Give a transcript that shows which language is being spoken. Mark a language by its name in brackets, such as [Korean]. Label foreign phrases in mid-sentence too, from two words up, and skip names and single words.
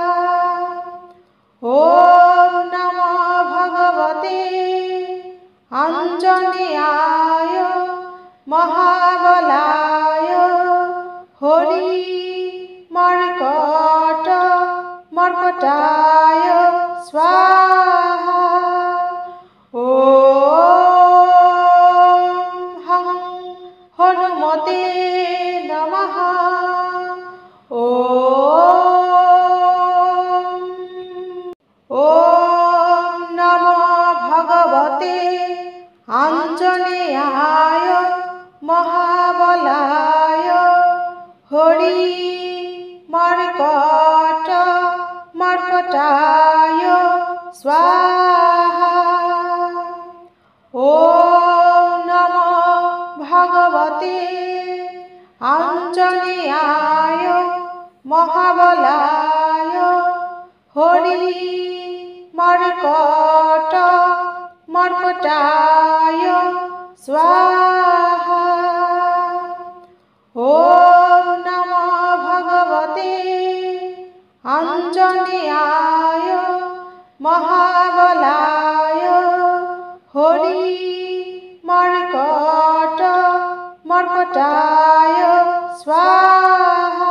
[Sanskrit] ওম নমো ভগবতে আঞ্জনেয়ায় মহাবলায় হরি মর্কট মর্কটায় স্বাহা। ওম হং হনুমতে নমঃ। ওম নমো ভগবতে আঞ্জনেয়ায় মহাবলায় হরি মর্কট মর্কটায় স্বাহা। ওম নমো ভগবতে আঞ্জনেয়ায় মহাবলায় হরি মর্কট मर्कटाय स्वाहा। ॐ नमो भगवते आञ्जनेयाय महाबलाय हरि मर्कटाय स्वाहा।